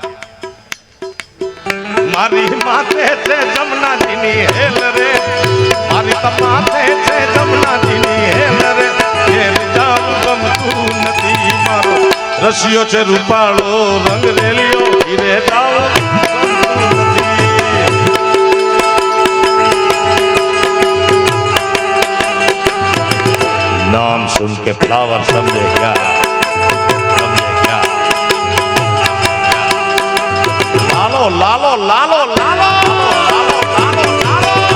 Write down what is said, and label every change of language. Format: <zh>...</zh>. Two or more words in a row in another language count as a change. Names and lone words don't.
<gu>મારી માથે છે જમનાજીની હેલ રે, મારી માથે છે જમનાજીની હેલ રે, ઘેર જાવું ગમતું નથી, મારો રશિયો છે રૂપાળો રંગ રેલિયો ઘેરે જાવું ગમતું નથી.</gu> <hi>नाम सुन के फ्लावर समझे क्या, समझे क्या? लालो लालो लालो लालो लालो लालो लालो</hi>